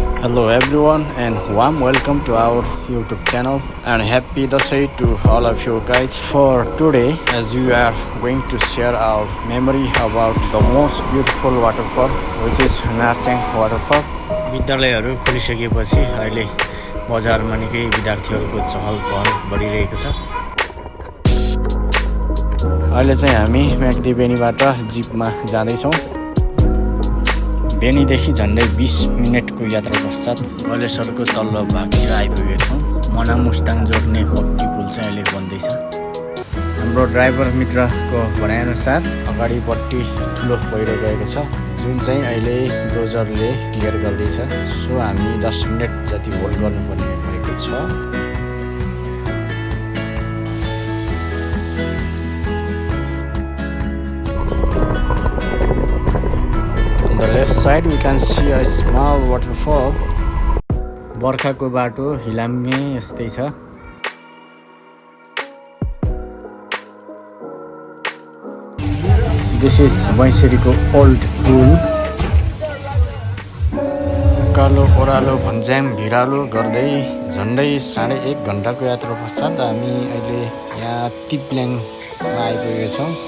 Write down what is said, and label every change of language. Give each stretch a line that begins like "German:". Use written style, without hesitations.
English: Hello everyone and warm welcome to our YouTube channel and happy Dasai to all of you guys. For today, as we are going to share our memory about the most beautiful waterfall, which is Narchyang Waterfall.
Nepali: विद्यालयहरू खोलिसकेपछि अहिले बजारमा निकै विद्यार्थीहरूको चहल पहल बढिरहेको छ। अहिले चाहिँ हामी म्याग्दी बेनीबाट जिपमा जाँदैछौँ। बेनीदेखि झन्डै 20 मिनेटको यात्रा पश्चात गलेश्वरको तल्लो भागतिर आइपुगेका छौँ। मना मुस्ताङ जोड्ने पक्की पुल चाहिँ अहिले बन्दैछ। हाम्रो ड्राइभर मित्रको भनाइअनुसार अगाडिपट्टि ठुलो पहिरो गएको छ, जुन चाहिँ अहिले डोजरले क्लियर गर्दैछ। सो हामी 10 मिनेट जति होल्ड गर्नुपर्ने भएको छ।
English: On the left side we can see a small waterfall.
Nepali: बर्खाको बाटो हिलाम्मे यस्तै छ।
English: This is मैसेरीको old पुल।
Nepali: कालो ओह्रालो भन्ज्याङ भिरालो गर्दै झन्डै 1.5 घण्टाको यात्रा पश्चात हामी अहिले यहाँ तिप्ल्याङमा आइपुगेका छौँ।